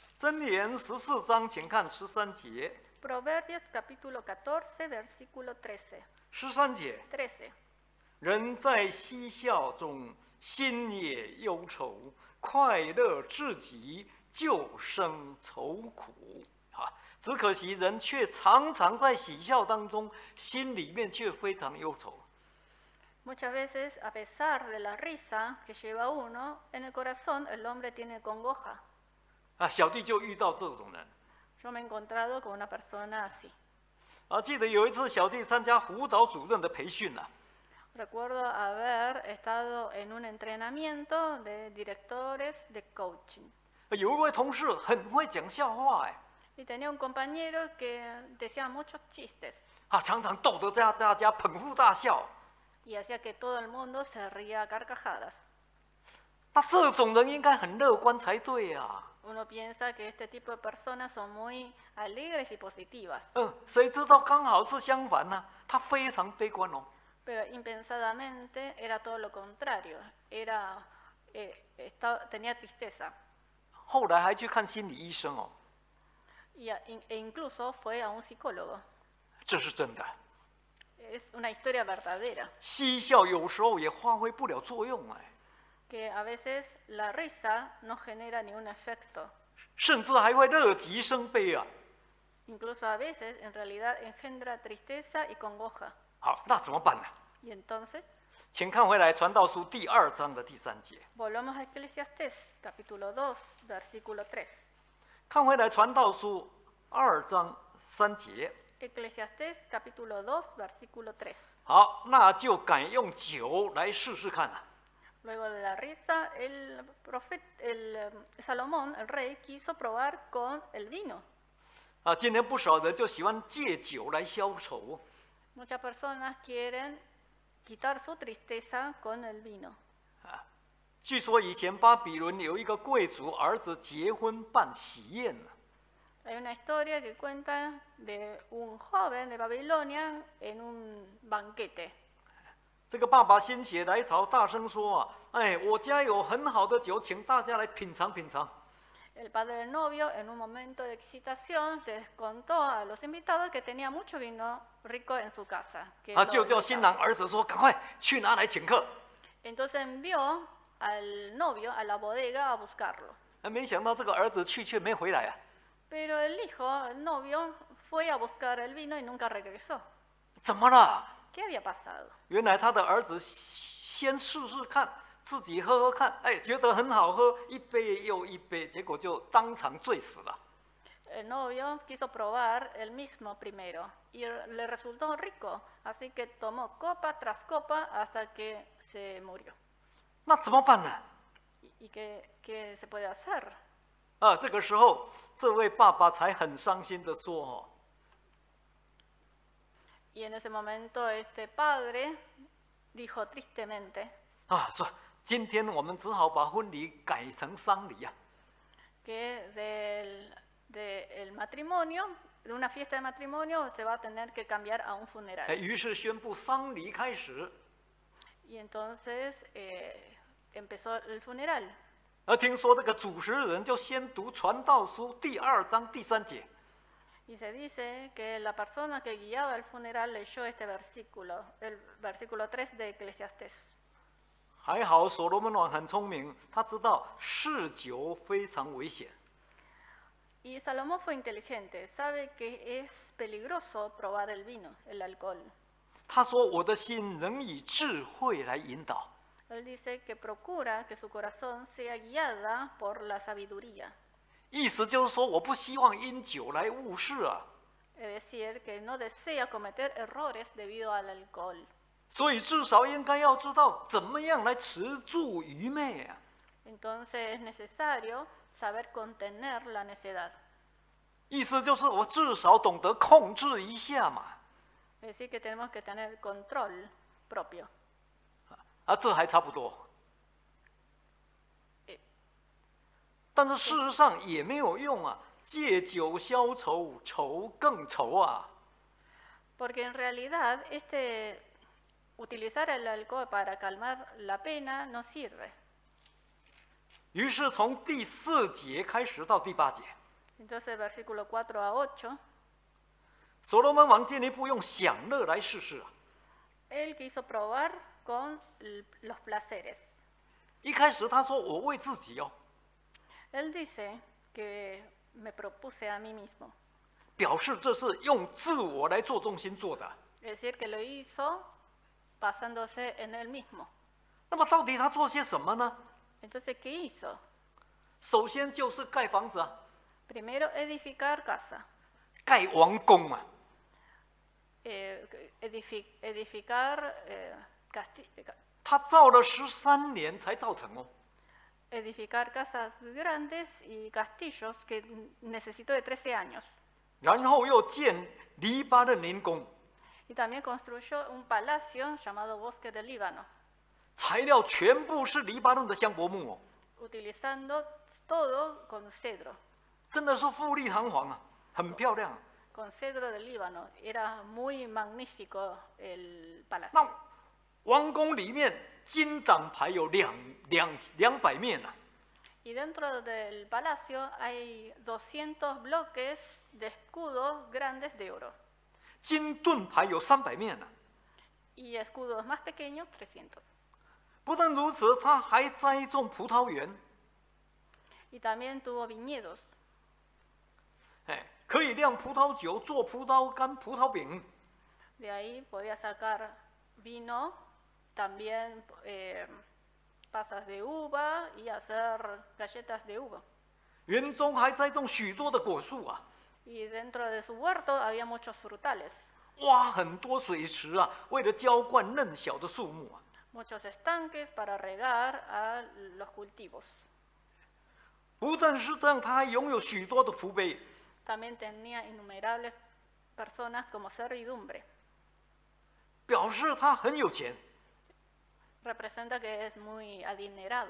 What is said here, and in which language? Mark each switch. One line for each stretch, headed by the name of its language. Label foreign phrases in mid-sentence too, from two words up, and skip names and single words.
Chinese: 箴言14章，请看13节。
Spanish: Proverbios capítulo 14, versículo 13.
Chinese: 13 节，
Spanish: 13.
Chinese: 人在嬉笑中，心也忧愁；快乐至极，就生愁苦。只可惜人却常常在喜笑当中，心里面却非常忧愁。
Spanish: Muchas veces, a pesar de la risa que lleva uno, en el corazón el hombre tiene congoja.
Chinese: 小弟就遇到这种人。
Spanish: Yo me he encontrado con una persona así.
Chinese: 记得有一次小弟参加辅导主任的培训啊，
Spanish: Recuerdo haber estado en un entrenamiento de directores de coaching.
Chinese: 有一位同事很会讲笑话
Spanish: Y tenía un compañero que decía muchos chistes
Chinese: 常常逗得大家捧腹大笑。
Spanish: y hacía que todo el mundo se ría a carcajadas.
Chinese: 那这种人应该很乐观才对啊。
Spanish: Uno piensa que este tipo de personas son muy alegres y positivas,
Chinese: 谁知道刚好是相反呢、他非常悲观哦。
Spanish: pero impensadamente era todo lo contrario. Tenía tristeza
Chinese: 后来还去看心理医生哦，
Spanish: e incluso fue a un psicólogo.
Chinese: 这是真的。
Spanish: Es una historia verdadera,
Chinese: 嬉笑有时候也发挥不了作用
Spanish: que a veces la risa no genera ningún efecto.
Chinese: 甚至还会乐极生悲啊。
Spanish: Incluso a veces en realidad engendra tristeza y congoja.
Chinese: 好，那怎么办呢？
Spanish: Y entonces,
Chinese: 请看回来《传道书》第2章的第3节。
Spanish: volvamos a Eclesiastés, capítulo 2, versículo 3.
Chinese: 看回来《传道书》2章3节。
Spanish: Eclesiastés, capítulo 2, versículo 3.
Chinese: 好，那就改用酒来试试看啊。
Spanish: Luego de la risa, Salomón, el rey, quiso probar con el vino.
Chinese: 今天不少人就喜欢借酒来消愁。
Spanish: Muchas personas quieren quitar su tristeza con el vino.
Chinese: 据说以前巴比伦有一个贵族儿子结婚办喜宴呢，
Spanish: Hay una historia que cuenta de un joven de Babilonia en un banquete.
Chinese: 这个爸爸心血来潮，大声说我家有很好的酒，请大家来品尝品尝。
Spanish: El padre del novio, en un momento de excitación, les contó a los invitados que tenía mucho vino rico en su casa.
Chinese: 就叫新郎儿子说：“赶快去拿来请客。”
Spanish: Entonces envió al novio a la bodega a buscarlo.
Chinese: 没想到这个儿子去却没回来啊！
Spanish: Pero el hijo, el novio, fue a buscar el vino y nunca regresó.
Chinese: 怎么了？
Spanish: ¿Qué había pasado?
Chinese: 原来他的儿子先试试看，自己喝喝看，觉得很好喝，一杯又一杯，结果就当场醉死了。
Spanish: El novio quiso probar el mismo primero y le resultó rico, así que tomó copa tras copa hasta que se murió.
Chinese: 那怎么办呢？
Spanish: ¿Y qué se puede hacer?
Chinese: 这个时候，这位爸爸才很伤心的说：“
Spanish: Y en ese momento este padre dijo tristemente
Chinese: 说今天我们只好把婚礼改成丧礼啊。
Spanish: que del matrimonio, de una fiesta de matrimonio, se va a tener que cambiar a un funeral.
Chinese: 于是宣布丧礼开始。
Spanish: Y entonces empezó el funeral.
Chinese: 听说这个主持人就先读《传道书》第2章第3节。
Spanish: Y se dice que la persona que guiaba el funeral leyó este versículo, el versículo 3 de Eclesiastés.
Chinese: 还好所罗门王很聪明，他知道嗜酒非常危险。
Spanish: Y Salomón fue inteligente, sabe que es peligroso probar el vino, el alcohol.
Chinese: 他说：“我的心仍以智慧来引导。”
Spanish: Él dice que procura que su corazón sea guiada por la sabiduría.
Chinese: 意思就是说，我不希望因酒来误事啊。
Spanish: Es decir, que no desea cometer errores debido al alcohol.
Chinese: 所以至少应该要知道怎么样来持住愚昧啊。
Spanish: Entonces es necesario saber contener la necedad.
Chinese: 意思就是我至少懂得控制一下嘛。
Spanish: Es decir, que tenemos que tener control propio.
Chinese: 这还差不多。但是事实上也没有用啊，借酒消愁，愁更愁啊。
Spanish: Porque en realidad utilizar el alcohol para calmar la pena no sirve.
Chinese: 于是从第4节开始到第8节，
Spanish: Entonces versículo 4 a 8,
Chinese: 所罗门王进一步用享乐来试试啊。
Spanish: Él quiso probar con los placeres.
Chinese: 一开始他说我为自己哦，
Spanish: Él dice que me propuse a mí mismo.
Chinese: 表示这是用自我来做中心做的。
Spanish: Es decir, que lo hizo basándose en él mismo.
Chinese: 那么到底他做些什么呢？
Spanish: Entonces, ¿qué hizo?
Chinese: 首先就是盖房子啊，
Spanish: Primero, edificar casa.
Chinese: 盖王宫啊。
Spanish: Edificar
Chinese: 他造了13年才造成哦。
Spanish: edificar casas grandes y castillos que necesitó de 13 años.
Chinese: 然后又建黎巴嫩林宫，
Spanish: Y también construyó un palacio llamado Bosque del Líbano,
Chinese: 材料全部是黎巴嫩的香柏木哦，
Spanish: utilizando todo con cedro.
Chinese: 真的是富丽堂皇啊，很漂亮啊。
Spanish: Con cedro del Líbano. Era muy magnífico el palacio.
Chinese: 那王宫里面金党牌有200面啊，
Spanish: Y dentro del palacio hay 200 bloques de escudos grandes de oro.
Chinese: 金盾牌有300面啊。
Spanish: Y escudos más pequeños, 300.
Chinese: 不但如此，他还栽种葡萄园，
Spanish: Y también tuvo viñedos.
Chinese: 哎，可以酿葡萄酒、做葡萄干、葡萄饼。
Spanish: De ahí podía sacar vino, también pasas de uva y hacer galletas de uva.
Chinese: 园中还栽种许多的果树啊，
Spanish: Y dentro de su huerto había muchos frutales,
Chinese: 挖很多水池啊，为了浇灌嫩小的树木啊。
Spanish: muchos estanques para regar a los cultivos.
Chinese: 不但是这样，他还拥有许多的仆婢，
Spanish: También tenía innumerables personas como servidumbre.
Chinese: 表示他很有钱，
Spanish: Representa que es muy adinerado